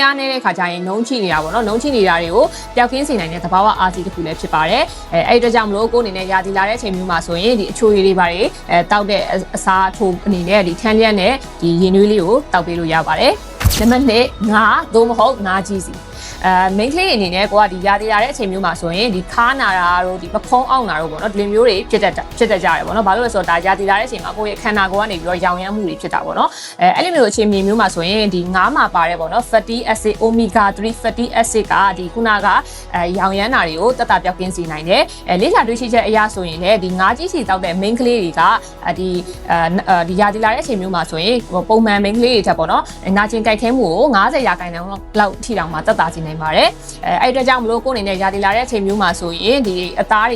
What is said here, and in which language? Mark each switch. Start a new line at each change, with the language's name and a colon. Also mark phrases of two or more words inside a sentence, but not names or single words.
Burmese: အားနေတဲ့ခါကျရင်နှုံးချိနေတာပေါ့နော်နှုံးချိနေတာတွေကိုပျောက်ကင်းစေနိုင်တဲ့သဘာဝအားစီတစ်ခုလည်းဖြစ်ပါတယ်အဲ့ဒီကြောင့်မလို့ကိုယ်အနေနဲ့ရာသီလာတဲ့အချိန်မျိုးမှာဆိုရင်ဒီအချိုရည်တွေပါတယ်တောက်တဲ့အစားအထိုးအနေနဲ့ဒီထန်းလျက်နဲ့ဒီရင်နွေးလေးကိုတောက်ပေးလို့ရပါတယ်နံပါတ်2ငါသို့မဟုတ်ငါကြီးစီမိန်းကလေးအနေနဲ့ကိုကဒီရာသီလာတဲ့အချိန်မျိုးမှာဆိုရင်ဒီခါနာတာတို့ဒီပခုံးအောင်တာတို့ပေါ့နော်ဒီလိုမျိုးတွေဖြစ်တတ်ကြတယ်ပေါ့နော်ဘာလို့လဲဆိုတော့ဒါရာသီလာတဲ့အ ချိန်မှာကိုယ့်ရဲ့ခန္ဓာကိုယ်ကနေပြီးတော့ရောင်ရမ်းမှုတွေဖြစ်တာပေါ့နော်အဲ့ဒီမျိုးအချိန်မျိုးမှာဆိုရင်ဒီငါးမှာပါတယ်ပေါ့နော်
English: fatty acid omega 3 fatty acid
Burmese: ကဒီခုနကရောင်ရမ်းတာတွေကိုတတ်တာပျောက်ကင်းစေနိုင်တယ်လေ့လာတွေ့ရှိချက်အရဆိုရင်လည်းဒီငါးကြီးစီတောက်တဲ့မိန်းကလေးတွေကဒီရာသီလာတဲ့အချိန်မျိုးမှာဆိုရင်ပုံမှန်မိန်းကလေးတွေထက်ပေါ့နော်နာကျင်ကြိုက်ခဲမှုကို90%လောက်ထိတောင်မှတတ်တာစီနိုင်ပါတယ်အဲ့အတွက်ကြောင့်မလို့ကိုယ်အနေနဲ့ရာသီလာတဲ့အချိန်မျိုးမှာဆိုရင်ဒီအသားတွေ